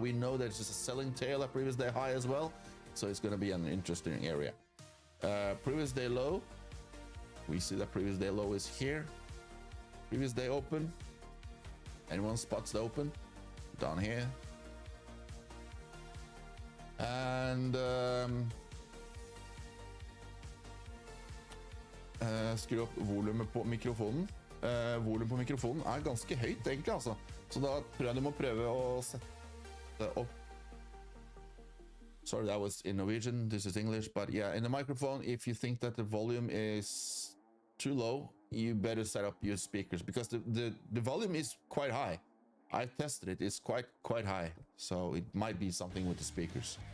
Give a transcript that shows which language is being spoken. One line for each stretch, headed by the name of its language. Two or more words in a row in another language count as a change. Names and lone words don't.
English: We know that it's just a selling tail at previous day high as well. So it's gonna be an interesting area. Previous day low. We see that previous day low is here. Previous day open. Anyone spots the open? Down here.
Norwegian: And skru opp volumet på mikrofonen. Volumet på mikrofonen er ganske høyt egentlig, altså. Så da tror jeg du må prøve å sette opp.
English: Sorry, that was in Norwegian. This is English, but yeah, in the microphone, if you think that the volume is too low, you better set up your speakers because the volume is quite high. I tested it. It's quite high, so it might be something with the speakers.